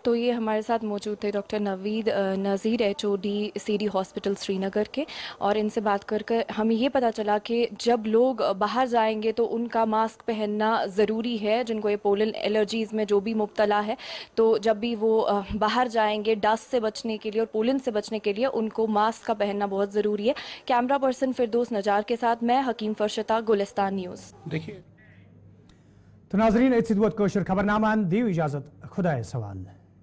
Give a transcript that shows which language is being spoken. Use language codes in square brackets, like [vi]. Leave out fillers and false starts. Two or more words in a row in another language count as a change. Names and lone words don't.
[ur] تو یہ ہمارے ساتھ موجود تھے ڈاکٹر نوید نذیر, HOD CD ہاسپٹل سری نگر کے, اور ان سے بات کر ہمیں یہ پتہ چلا کہ جب لوگ باہر جائیں گے تو ان کا ماسک پہننا ضروری ہے, جن کو یہ [en] pollen allergies [ur] میں جو بھی مبتلا ہے. تو جب بھی وہ باہر جائیں گے ڈسٹ سے بچنے کے لیے اور پولن سے بچنے کے لیے ان کو ماسک کا پہننا بہت ضروری ہے. [en] camera person [ur] فردوس نجار کے ساتھ میں حکیم فرشتہ, گلستان نیوز. دیکھیے تو ناظرین, [ks] اتھ ووت کٲشُر خبرنامہ, دیو اجازت, خدایس حوالہ.